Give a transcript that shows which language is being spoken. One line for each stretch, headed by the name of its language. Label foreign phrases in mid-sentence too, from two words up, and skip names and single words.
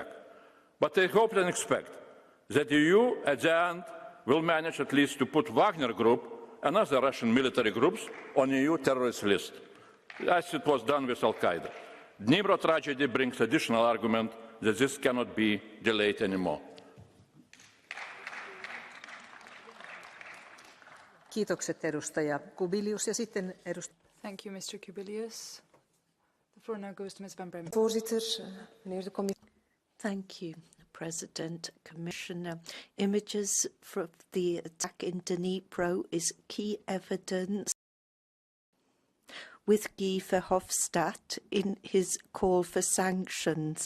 English: But I hope and expect that the EU at the end will manage at least to put Wagner Group and other Russian military groups on EU terrorist list, as it was done with Al-Qaeda. Dnipro tragedy brings additional argument that this cannot be delayed anymore.
Finnish: Kiitokset, edustaja Kubilius. Ja sitten edustaja.
English: Thank you, Mr. Kubilius. The floor now goes to Ms. Van Bremen. Thank you, President, Commissioner. Images from the attack in Dnipro is key evidence with Guy Verhofstadt in his call for sanctions.